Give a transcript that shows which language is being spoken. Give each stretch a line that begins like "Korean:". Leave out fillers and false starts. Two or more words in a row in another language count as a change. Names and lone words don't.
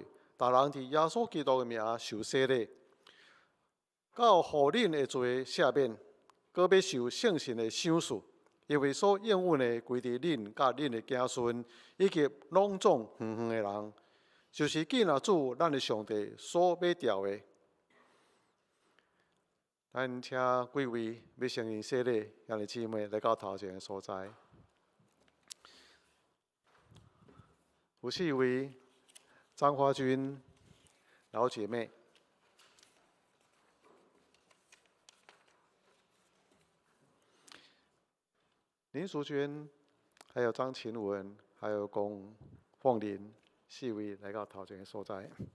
Min Nan Chinese: 大人伫耶稣基督的名受洗礼，到互恁的罪赦免，搁要受圣神的赏赐，因为所应允的归伫恁甲恁的子孙，以及拢总远远的人，就是见仔主咱的上帝所要调的。咱请几位要承认洗礼兄弟姊妹来到头前的所在，有4位。张华君老姐妹，林淑娟，还有张琴文，还有龚凤玲，4位来到头前的所在。